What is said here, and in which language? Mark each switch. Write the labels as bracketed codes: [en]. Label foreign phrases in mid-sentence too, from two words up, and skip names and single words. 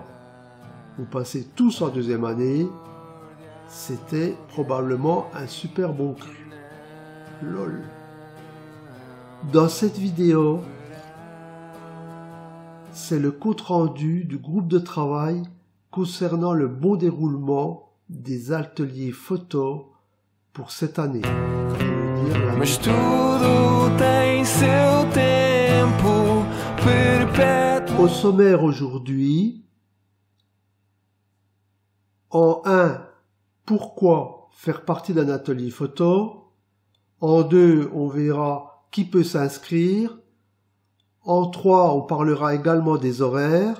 [fr] Vous passez tous en deuxième année. C'était probablement un super bon cru. Lol. Dans cette vidéo, c'est le compte-rendu du groupe de travail concernant le bon déroulement des ateliers photo pour cette année. [pt] Mas tudo tem seu tempo perpétuo. [fr] Au sommaire aujourd'hui, en 1, pourquoi faire partie d'un atelier photo. En 2, on verra qui peut s'inscrire. En 3, on parlera également des horaires.